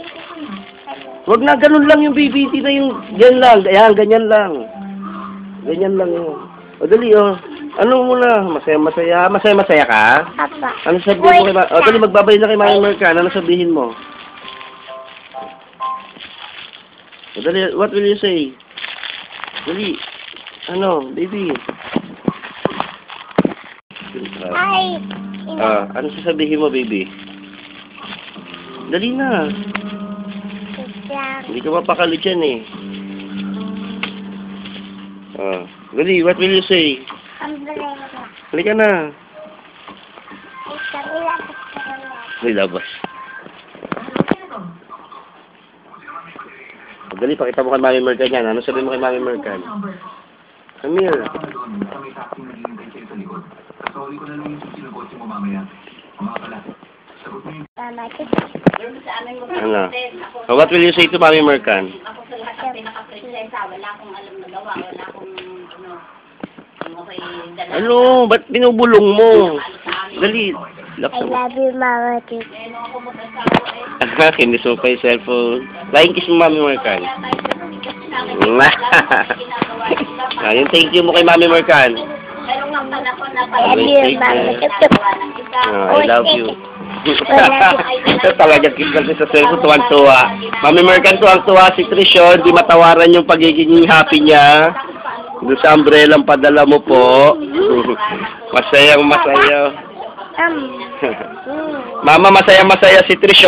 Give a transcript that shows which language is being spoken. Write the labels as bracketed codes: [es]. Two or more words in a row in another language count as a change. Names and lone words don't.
[tl] Wag na, ganun lang yung BBT na yung, yan lang, ayan, ganyan lang. Ganyan lang yun. Madali, oh. Ano muna, masaya ka? Papa. Ano sabihin mo kay dali, magbabay na kay Mami Mercan. Ano sabihin mo? Dali, [en] what will you say? [tl] Dali. Ano, baby? Ay. Ano sasabihin mo, baby? Dali na. Hindi ka mapakali dyan eh. Dali, [en] what will you say? [tl] Umbrella. Halika na. May labas. Dali, pakita mo kay Mami Mercan yan. Ano sabihin mo kay Mami Mercan? Amir. Ano? [en] What will you say to Mami Mercan? [tl] Ako sa lahat ng pinaka-presensya, wala akong alam na gawa, wala akong, okay, dala. Ano? Ba't binubulong mo? Dali. [en] I love you, Mama. [tl] Kiniso pa yung cellphone. [en] Flying kiss [tl] mo, Mami Mercan. Ayun, [en] thank you [tl] mo kay Mami Mercan. [en] I love you, Mama. I love you. [tl] Talaga kiss sa cellphone, tuwang-tuwa. Mami Mercan, tuwang-tuwa si Trisho. Di matawaran yung pagiging happy niya. Doon sa umbrella ang padala mo po. Masayang masaya. Mama, masaya-masaya si Trisho.